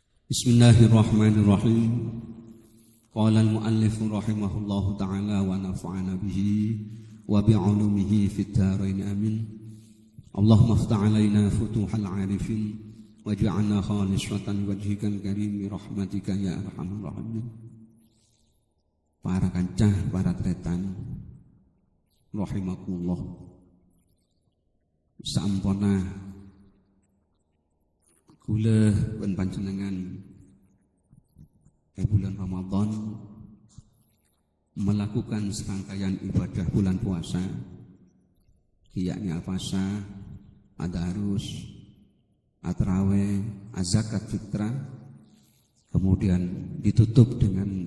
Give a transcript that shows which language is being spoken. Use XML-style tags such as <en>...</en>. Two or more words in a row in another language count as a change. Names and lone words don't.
<ar>بسم الله الرحمن الرحيم. قال المؤلف رحمه الله تعالى ونفعنا به وبعلومه في الدارين آمين. اللهم افتح علينا فتوح العارفين واجعلنا خالصة لوجهك الكريم برحمتك يا أرحم الراحمين.</ar> <mad>Para kancah, para tretan rahimakumullah. Sampona kula pun panjenengan</mad> <id>bulan Ramadan melakukan serangkaian ibadah bulan puasa, yakni al-fasa, tadarus, at-tarawih, az-zakat fitrah, kemudian ditutup dengan</id>